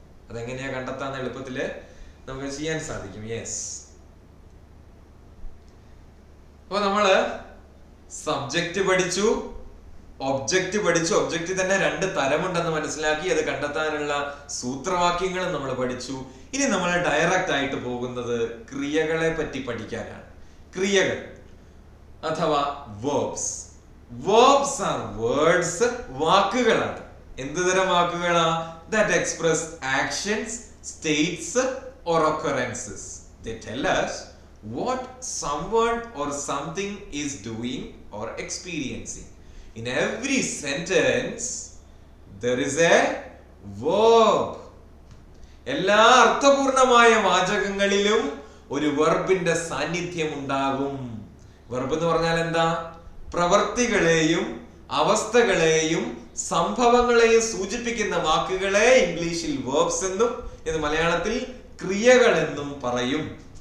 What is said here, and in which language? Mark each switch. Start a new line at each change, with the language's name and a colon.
Malayalam: അതെങ്ങനെയാ കണ്ടെത്താന്ന് എളുപ്പത്തില് നമുക്ക് ചെയ്യാൻ സാധിക്കും. യെസ്, അപ്പൊ നമ്മള് സബ്ജക്റ്റ് പഠിച്ചു, ഒബ്ജക്റ്റ് പഠിച്ചു. ഒബ്ജക്റ്റ് തന്നെ രണ്ട് തരമുണ്ടെന്ന് മനസ്സിലാക്കി. അത് കണ്ടെത്താനുള്ള സൂത്രവാക്യങ്ങളും നമ്മൾ പഠിച്ചു. ഇനി നമ്മൾ ഡയറക്റ്റ് ആയിട്ട് പോകുന്നത് ക്രിയകളെ പറ്റി പഠിക്കാനാണ്. ക്രിയകൾ അഥവാ verbs.
English: Verbs are words,
Malayalam: വാക്കുകളാണ്. എന്ത് തരം വാക്കുകളാ?
English: That express actions, states or occurrences. They tell us what someone or something is doing or experiencing. In every sentence there is a verb.
Malayalam: എല്ലാ അർത്ഥപൂർണമായ വാചകങ്ങളിലും ഒരു വെർബിന്റെ സാന്നിധ്യം ഉണ്ടാകും. വെർബ് എന്ന് പറഞ്ഞാൽ എന്താ? പ്രവർത്തികളെയും അവസ്ഥകളെയും സംഭവങ്ങളെയും സൂചിപ്പിക്കുന്ന വാക്കുകളെ ഇംഗ്ലീഷിൽ വേർബ്സ് എന്നും ഇത് മലയാളത്തിൽ ക്രിയകൾ എന്നും പറയും.